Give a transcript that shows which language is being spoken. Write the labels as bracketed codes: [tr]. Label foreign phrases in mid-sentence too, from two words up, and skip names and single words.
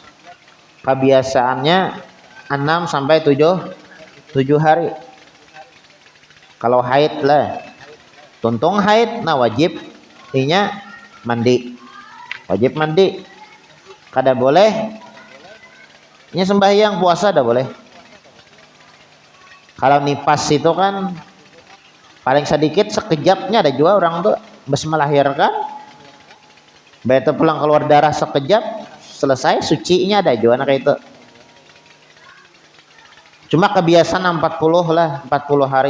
[id] Kebiasaannya 6 sampai 7 hari. [bjn] Kalau haid lah, tuntung haid, nah wajib inya mandi, wajib mandi. Kada boleh inya sembahyang puasa, [id] dah boleh. Kalau nifas itu kan paling sedikit sekejapnya, ada juga orang tuh habis melahirkan begitu pulang keluar darah sekejap selesai sucinya, ada juga anak itu. Cuma kebiasaan 40 lah, 40 hari.